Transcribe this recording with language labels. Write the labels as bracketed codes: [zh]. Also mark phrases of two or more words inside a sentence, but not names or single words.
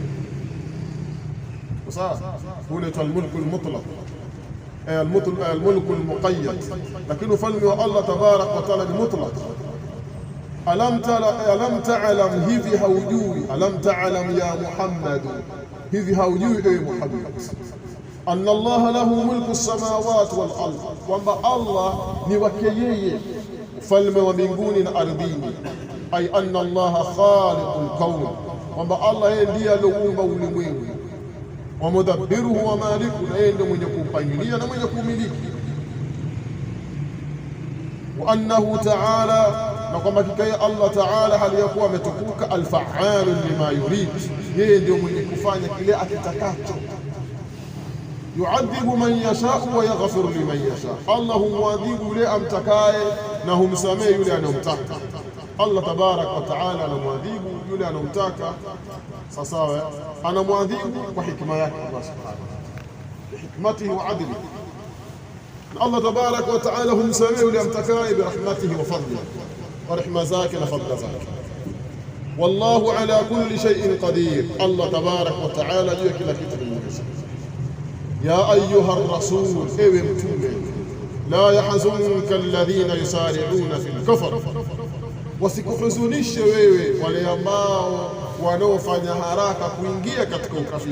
[sw] Sawa, ule tu [ar] الملك المطلق, الملك المقيد, [sw] lakini ufalme wa Allah [ar] تبارك وتعالى [sw] ni mutlaq. [ar] ألم تعلم, [sw] hivi haujui, [ar] ألم تعلم يا محمد, [sw] hivi haujui ewe Muhammad, [ar] أن الله له ملك السماوات والأرض, [sw] kwamba Allah ni wake yeye ufalme wa mbinguni na ardhini. [ar] أي أن الله خالق الكون, [sw] kwamba Allah yeye ndiye aliyeumba ulimwengu, [ar] ومدبره ومالك, [sw] na yeye ndiye mwenye kupangilia na mwenye kumiliki. [ar] وأنه تعالى, [sw] na kwamba hakika [ar] الله تعالى [sw] hali ya kuwa ametukuka, [ar] الفعال لما يريد, [sw] yeye ndio mwenye kufanya kile akitakacho. [ar] يعذب من يشاء ويغفر لمن يشاء', [sw] Allah humwadhibu yule amtakaye na humsamehe yule anayemtaka. Allah [ar] تبارك وتعالى [sw] anamwadhibu yule anayemtaka sawa, anamwadhibu kwa hikma yake [ar] الله سبحانه بحكمته وعدل. [sw] Allah [ar] تبارك وتعالى [sw] humsamehe yule amtakaye [ar] برحمته وفضله, [sw] wa rehema zake na fadla zake. [ar] والله على كل شيء قدير, [sw] Allah [ar] تبارك وتعالى [sw] juu ya kila kitu anaweza. [ar] يا أيها رسول, [sw] ewe mtume, [ar] لا يحزنك الذين يسارعون في الكفر, [sw] wasikuhuzunishe wewe wale ambao wanaofanya haraka kuingia katika ukafiri.